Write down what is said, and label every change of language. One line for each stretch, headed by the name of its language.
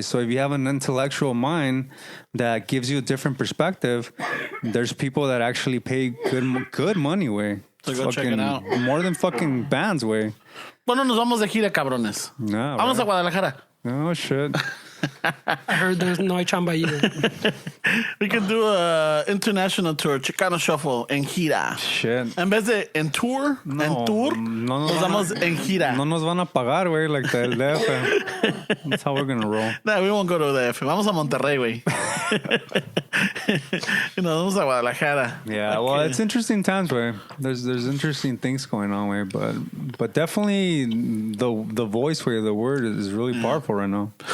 English: So if you have an intellectual mind that gives you a different perspective, there's people that actually pay good money way. So go check it out. More than fucking bands way.
Spanish: Bueno, nos vamos de gira, cabrones. No, vamos a Guadalajara.
English: Oh, shit. I heard there's no chamba either. We can do a international tour, Chicano Shuffle,
Spanish: en gira.
English: Shit.
Spanish: En vez de en tour, nos vamos en gira. No nos van a pagar, güey,
English: like the DF. That's how we're going to roll. No, we won't go to the DF.
Spanish: Vamos a Monterrey, güey. Nos vamos a Guadalajara.
English: Yeah, well, it's interesting times, güey. There's interesting things going on, güey, but definitely the voice, güey, the word is really powerful right now.